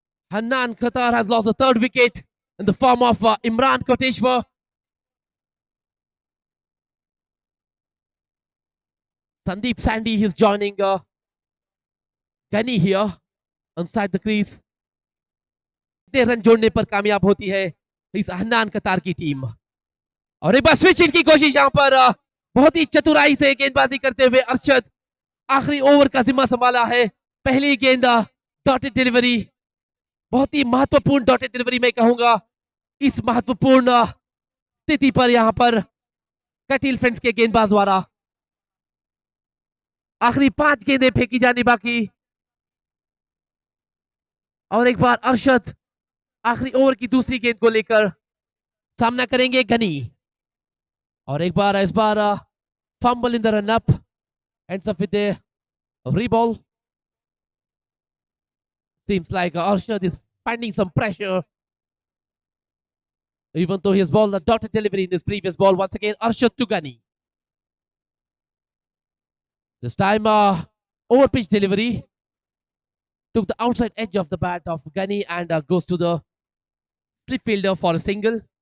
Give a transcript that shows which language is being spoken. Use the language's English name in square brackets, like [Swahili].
[English] Hanan Qatar has lost the third wicket in the form of Imran Koteshwar. Sandeep Sandy is joining Gunny here inside the crease. [Hindi] Run जोड़ने पर कामयाब होती है इस हन्नान कतार की टीम और एक बार स्विच इन की कोशिश यहां पर बहुत ही चतुराई से गेंदबाजी करते हुए अरशद आखिरी ओवर का जिम्मा संभाला है पहली गेंद डॉटेड डिलीवरी बहुत ही महत्वपूर्ण डॉटेड डिलीवरी मैं कहूंगा इस महत्वपूर्ण स्थिति पर यहां पर कटिल फ्रेंड्स के गेंदबाज द्वारा आखिरी 5 गेंदें फेंकी जानी बाकी और एक बार अरशद आखिरी ओवर की दूसरी गेंद को लेकर सामना करेंगे गनी और एक बार इस बार [English] Fumble in the run up ends up with a reball. Seems like Arshad is finding some pressure. Even though he has bowled a dotted delivery in this previous ball. Once again, Arshad to Gunny. This time, over pitch delivery. Took the outside edge of the bat of Gunny and goes to the slip fielder for a single.